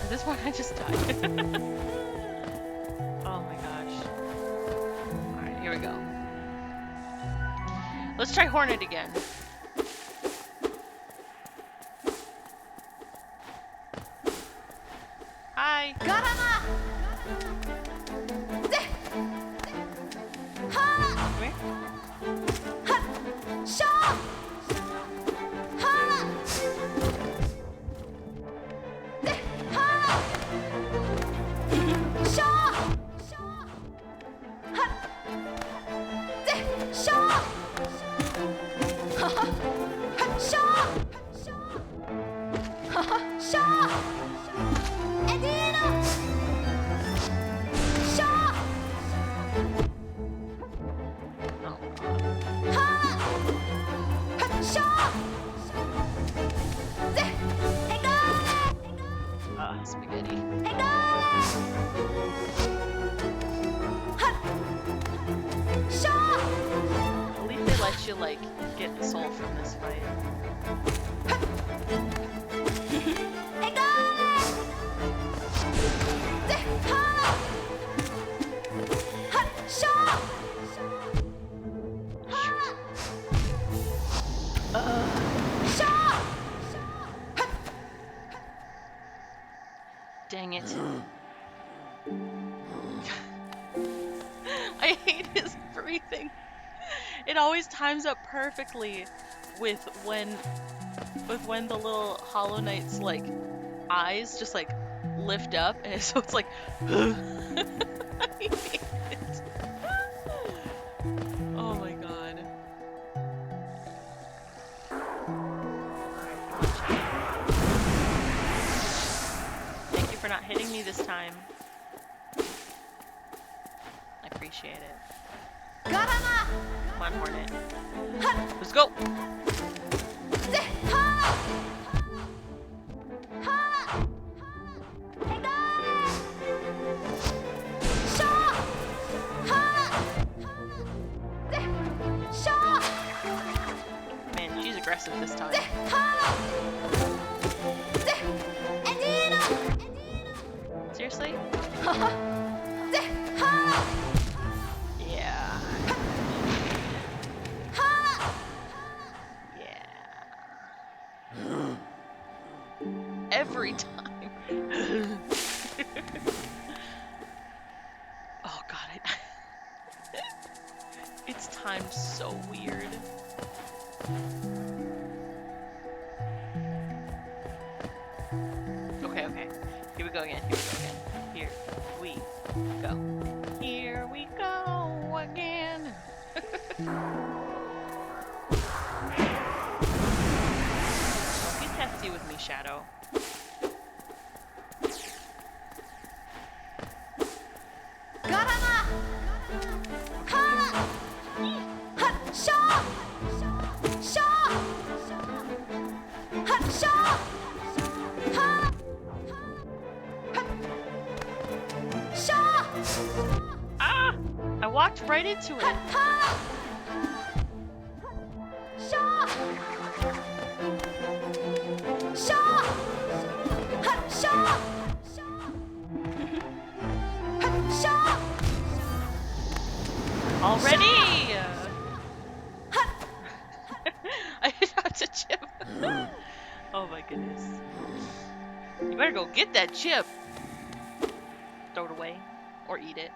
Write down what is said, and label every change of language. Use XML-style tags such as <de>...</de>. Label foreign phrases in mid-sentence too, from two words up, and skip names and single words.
<en>At this point, I just died. Oh my gosh. Alright, here we go. Let's try Hornet again. Hi. ガラマぜは Come here. あしょはぜはしょはぜしょははしょははしょ Edino! Shaw! Oh god. Ha! Ha! Shaw! Ze! Hegale! Spaghetti. Hegale! Ha! Shaw! At least they let you, like, get the soul from this fight. Hegale! Ze! Ha! Ha! Shaw! Ha! Shaw! Dang it. I hate his breathing. It always times up perfectly with when the little Hollow Knight's like eyes just like lift up and so it's like I hate it. Oh my god. Thank you for not hitting me this time. I appreciate it. Garama! Come on, Hornet. Ha! Let's go! Ze! Ha! Ha! Hegale! Shaw! Ha! Ze! Shaw! Man, she's aggressive this time. Ze! Ha! Ze! Edino! Seriously? Ha ha! Ze! Ha! Yeah. Ha! Yeah. Every time. Oh god, It's timed so weird. Okay, okay. Here we go again. Here we go. Here we go again. Don't get testy with me, Shadow. Garana! Ha! Ha! Sha! Sha! Ha! Sha! Ha! Ha! Sha! Ah! I walked right into it. Ha! Sha! Sha! Ha! Sha! Ha! Sha! Already! Ha! I have to chip. Oh my goodness. You better go get that chip. Throw it away. Or eat it.</en>